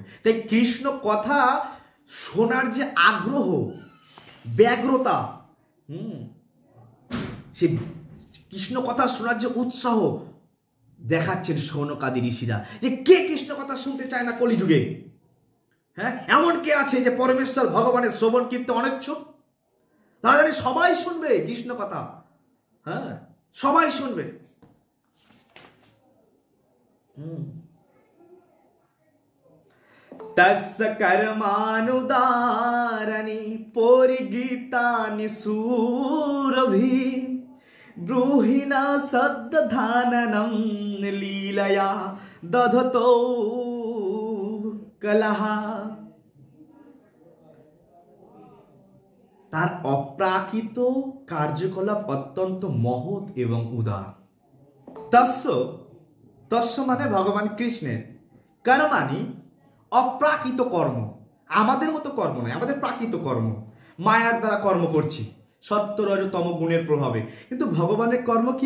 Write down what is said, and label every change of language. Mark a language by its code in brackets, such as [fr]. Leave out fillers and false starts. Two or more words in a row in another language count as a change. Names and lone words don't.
[bn] তাই কৃষ্ণ কথা শোনার যে আগ্রহ, ব্যগ্রতা, সে কৃষ্ণ কথা শোনার যে উৎসাহ দেখাচ্ছেন শৌনকাদি ঋষিরা, যে কে কৃষ্ণ কথা শুনতে চায় না কলিযুগে? হ্যাঁ, এমন কে আছে যে পরমেশ্বর ভগবানের শ্রবণ কীর্তন অনিচ্ছুক? তারা জানি সবাই শুনবে কৃষ্ণ কথা, হ্যাঁ সবাই শুনবে। [sa] तस्य कर्मानुदारणी परिगीतानि सूरभि ब्रूहि न सद्धाननं लीलया दधतो कलहा। [bn] তার অপ্রাকৃত কার্যকলাপ অত্যন্ত মহৎ এবং উদার। তস্য মানে ভগবান কৃষ্ণের, কর্মাণি অপ্রাকৃত কর্ম, আমাদের মতো কর্ম নয়, আমাদের প্রাকৃত কর্ম, মায়ার দ্বারা কর্ম করছি সত্য রজ তম গুণের প্রভাবে, কিন্তু ভগবানের কর্ম কি?